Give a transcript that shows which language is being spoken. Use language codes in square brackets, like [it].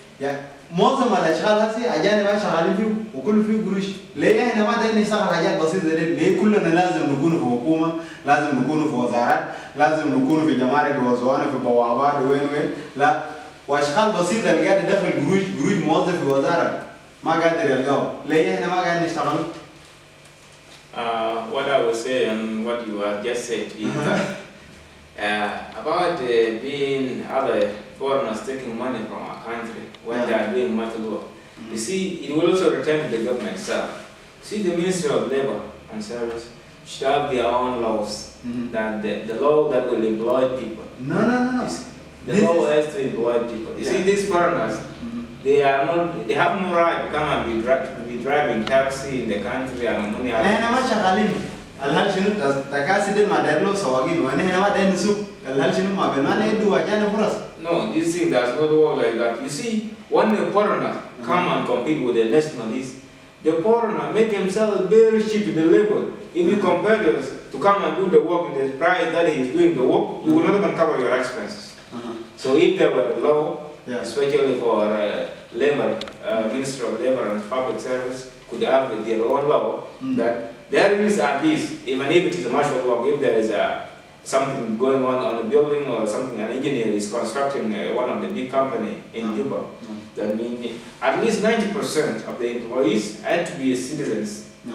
[ar] يعني معظم الاشغال هسه اجانب شغالين فيه وكله فيه قروش، ليه احنا ما قدرنا نشتغل حاجات بسيطه دي؟ ليه كلنا لازم نكون في حكومه، لازم نكون في وزارات، لازم نكون في جمارك وزوانه في بوابات وين لا، واشغال بسيطه اللي قاعد يدخل قروش موظف في وزاره ما قادر يلقاه، ليه احنا ما قاعدين نشتغل؟ [en] What I would say and what you have just said is about being other foreigners taking money from our country when they are doing much work. You see, it will also return to the government itself. See, the Ministry of Labor and Service should have their own laws, that the law that will employ people. No. The law has to employ people. You see, these foreigners, they have no right to come and be driving taxi in the country and money. [ar] احنا ما شغالين، الهل شنو تكاسي دي ما داير له سواقين، واحنا ما داير نسوق، الهل شنو ما بيننا ندوا اجانب فرص. [en] No, this thing does not work like that. You see, when the foreigner come and compete with the nationalists, the foreigner make himself very cheap to the labor. If you compare this to come and do the work in the price that he is doing the work, you will not even cover your expenses. So if there were a law, especially for labor, Ministry of Labor and Public Service could have their own law that there is at least, even if it is a martial work, if there is something going on a building or something, an engineer is constructing one of the big company in Juba, that means at least 90% of the employees had to be citizens.